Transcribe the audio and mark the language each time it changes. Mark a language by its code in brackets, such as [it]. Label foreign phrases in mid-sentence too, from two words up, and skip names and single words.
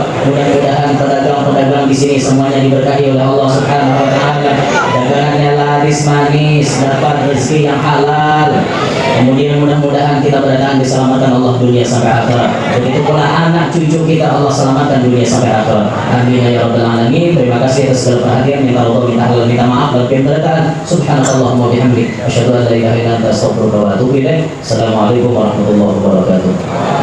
[id] Mudah-mudahan pedagang-pedagang di sini semuanya diberkahi oleh Allah [ar] سبحانه وتعالى. [id] Dagangannya laris manis, dapat rezeki yang halal. Kemudian mudah-mudahan kita berataan diselamatkan Allah dunia sampai akhirat. Begitu pula anak cucu kita Allah selamatkan dunia sampai akhirat. [ar] آمين يا رب العالمين. [id] Terima kasih atas segala perhatian. Minta Allah, minta halal, minta maaf dan berataan. [ar] سبحانك اللهم وبحمده أشهد أن لا إله إلا أنت أستغفرك وأتوب إليك. السلام عليكم ورحمة الله وبركاته.